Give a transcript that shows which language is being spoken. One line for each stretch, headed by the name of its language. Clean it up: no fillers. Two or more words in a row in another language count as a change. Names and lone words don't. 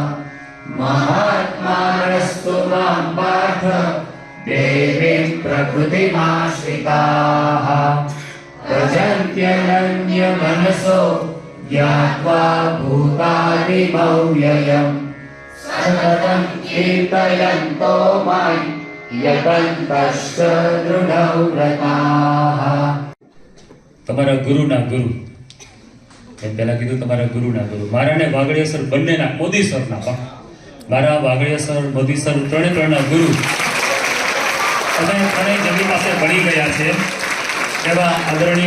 Sanskrit: महात्मानस्तु मां पार्थ देवीं प्रकृतिमाश्रिताः। भजन्त्यनन्यमनसो ज्ञात्वा भूतानि मव्ययम्। सततं कीर्तयन्तो मां यतन्तश्च दृढव्रताः।
Gujarati: તમારા ગુરુના ગુરુ એમ પહેલા કીધું તમારા ગુરુના ગુરુ મારા ને વાગડિયા સર બંનેના મોદી સરના પણ મારા વાગડિયા સર મોદી સર ત્રણેના ગુરુ અને ત્રણેય જમણી પાસે ભણી ગયા છે એવા આદરણીય